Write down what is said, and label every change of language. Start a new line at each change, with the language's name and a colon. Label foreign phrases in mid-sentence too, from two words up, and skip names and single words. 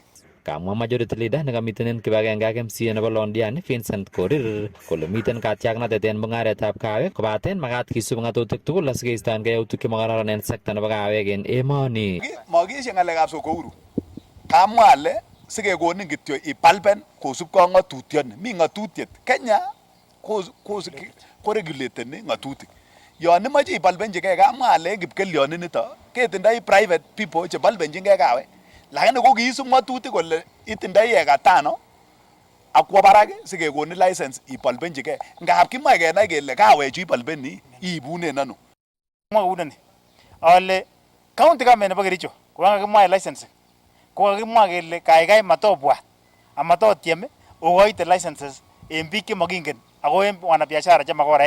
Kalenjin: Kamwa
English: Majority Leader
Kalenjin: nekamiten en kibagenge ak MCA nebo Londiani Vincent Korir kole miten katyaknatet en mung'aretab kawek kobaten makat kisub ng'atutik tugul asikeistoengei yautik chemakararan en sekta nebo kawek en emoni. Makishe ng'alekab sokouru. Kamwa ale sikekonin kityo ipalpen kosubkei ak ng'atutioni. Mi ng'atutiet. Kenya ko regulateni ng'atutik. Yon imoche ipalpenjigei kamwa ale en Kipkelion nito ketindoi
English: private people
Kalenjin: chepalpenjingei kawek. Lakini ko kiisub ng'atutik kole itindoi eka 5 akwo barak sikekonin license ipalpenjigei. Ngap kimoe kenai kele kawechu ipalpeni iibunen ano. Mwa kounoni ale
English: county government
Kalenjin: nebo Kericho ko kakimwa license ko kakimwa kele kaikai matobwat amatotiem okoite licenses en biik chemakingen ako en wanabiashara chemakoraek.